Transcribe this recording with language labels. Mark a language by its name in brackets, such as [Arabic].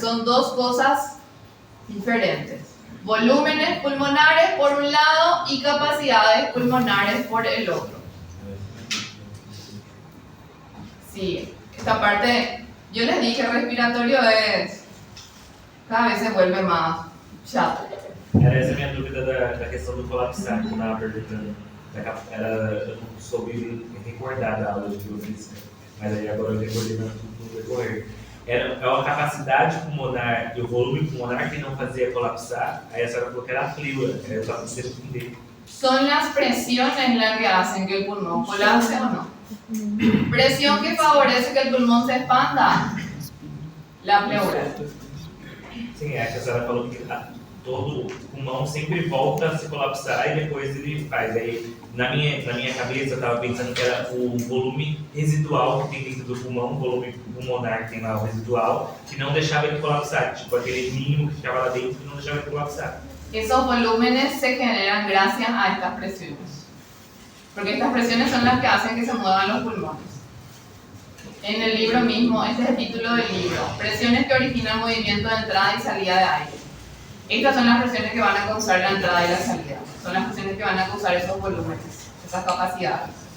[Spanish] Son dos cosas diferentes. Volúmenes pulmonares por un lado y capacidades pulmonares por el otro. Sí, esta parte... Yo les dije, respiratorio es... Cada vez se vuelve más chato. [Portuguese] Era essa a minha dúvida da questão do colapsar, que eu estava perguntando. Eu não soube recordar da aula de biofísica, mas aí agora eu recordei no decorrer. É uma capacidade pulmonar e o volume pulmonar que não fazia colapsar, aí a senhora falou que era a pleura, eu estava precisando entender. [Spanish] Son las presiones las que hacen que el pulmón colapse o no. Presión que favorece que el pulmón se expanda. La pleura. [Portuguese] Sim, é que a senhora falou que todo o pulmão sempre volta a se colapsar e depois ele faz. Aí, na minha cabeça, eu estava pensando que era o volume residual que tem dentro do pulmão, o volume pulmonar que tem lá, o residual, que não deixava ele colapsar, tipo aquele mínimo que ficava lá dentro que não deixava ele colapsar. [Spanish] Esos volúmenes se generan gracias a estas presiones. Porque estas presiones son las que hacen que se muevan los pulmones. En el libro mismo, este es el título del libro, presiones que originan movimiento de entrada y salida de aire. Estas son las presiones que van a causar la entrada y la salida. Son las presiones que van a causar esos volúmenes, esas capacidades.